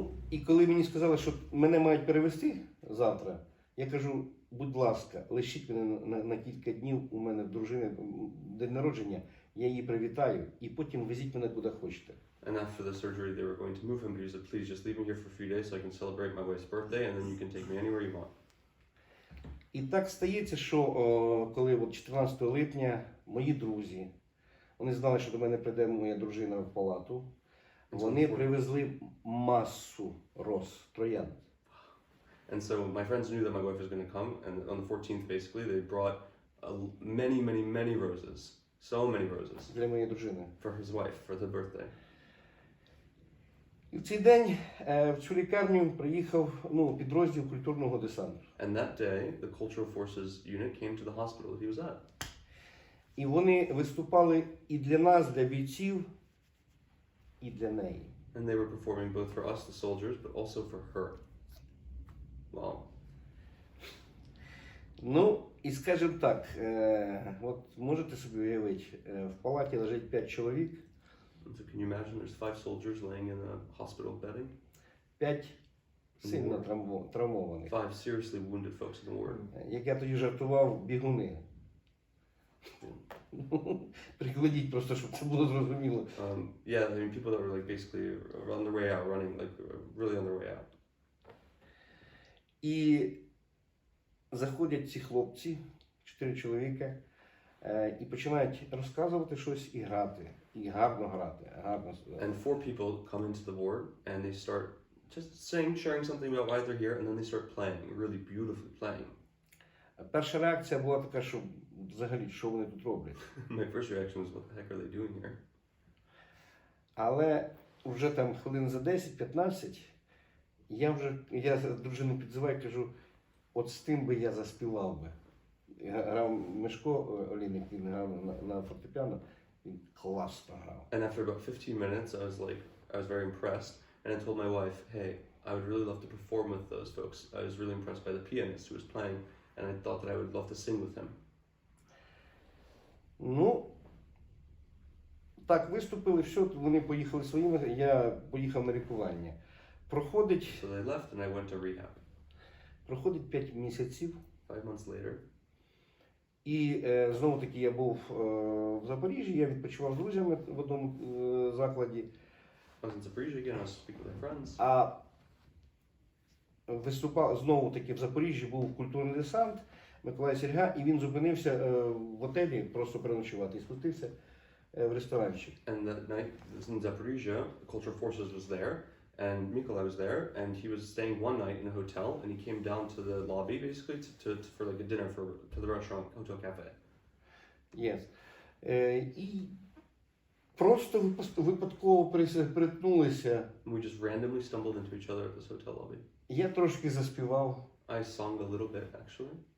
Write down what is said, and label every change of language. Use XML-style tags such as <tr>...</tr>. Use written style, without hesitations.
<uk>І коли мені сказали, що мене мають перевезти завтра, я кажу, будь ласка, лишіть мене на кілька днів, у мене в дружини день народження, я її привітаю, і потім везіть мене куди хочете.</uk> <en>And after the surgery, they were going to move him, but he said, please just leave me here for a few days so I can celebrate my wife's birthday, and then you can take me anywhere you want.</en> <uk>І так стається, що коли от 14 липня мої друзі, вони знали, що до мене прийде моя дружина в палату, вони привезли масу роз, троянд.</uk> <en>And so my friends knew that my wife was going to come, and on the 14th, basically, they brought many roses. So many roses.</en> <uk>Для моєї дружини.</uk> <en>For his wife, for the birthday.</en> <uk>І в цей день в цю лікарню приїхав підрозділ культурного десанту.</uk> <en>And that day, the Cultural Forces unit came to the hospital that he was at.</en> <uk>І вони виступали і для нас, для бійців, і для неї.</uk> <en>And they were performing both for us, the soldiers, but also for her. Wow.</en> <uk>Ну, і скажімо так, от можете собі уявити, в палаті лежить 5 чоловік.</uk> <en>So can you imagine there's 5 soldiers laying in a hospital bedding?</en> <uk>5 сильно травмованих.</uk> <en>5 seriously wounded folks in the ward.</en> <uk>Як я тоді жартував, бігуни. Прикладіть просто, щоб це було зрозуміло.</uk> <en>Yeah, I mean people that were like basically on their way out, running, like really on their way out.</en> <uk>І заходять ці хлопці, 4 чоловіка, і починають розказувати щось і грати. І гарно грати.</uk> <en>And 4 people come into the ward and they start just saying, sharing something about why they're here, and then they start playing, really beautifully playing.</en> <uk>Перша реакція була така, що взагалі, що вони тут роблять?</uk> <en>My first reaction was, what the heck are they doing here?</en> <uk>Але вже там хвилин за 10-15 я дружину підзиваю і кажу, от з тим би я заспівав би. Грав Мишко Олійник, він грав на фортепіано, він класно грав.</uk> <en>And after about 15 minutes, I was very impressed, and I told my wife, hey, I would really love to perform with those folks. I was really impressed by the pianist who was playing, and I thought that I would love to sing with him.</en> <uk>Ну, так, виступили, все, вони поїхали своїми, я поїхав на лікування. Проходить...</uk> <en>So they left, and I went to rehab.</en> <uk>Проходить 5 місяців.</uk> <en>5 months later.</en> <uk>І знову таки я був в Запоріжжі, я відпочивав з друзями в одному закладі.</uk> <en>I was in Zaporizhzhia again, I was speaking with my friends.</en> <uk>А виступав знову таки в Запоріжжі, був культурний десант Mykolai Sierga, і він зупинився в готелі просто переночувати і спустився в ресторанчик.</uk> <en>And that night in Zaporizhzhia, Cultural Forces was there, and Mykolai was there, and he was staying one night in a hotel, and he came down to the lobby basically for like a dinner to the restaurant, hotel cafe. Yes.</en> <uk>І просто випадково перетнулися.</uk> <en>We just randomly stumbled into each other at this hotel lobby.</en> <uk>Я трошки заспівав.</uk> <en>I sung a little bit actually.</en>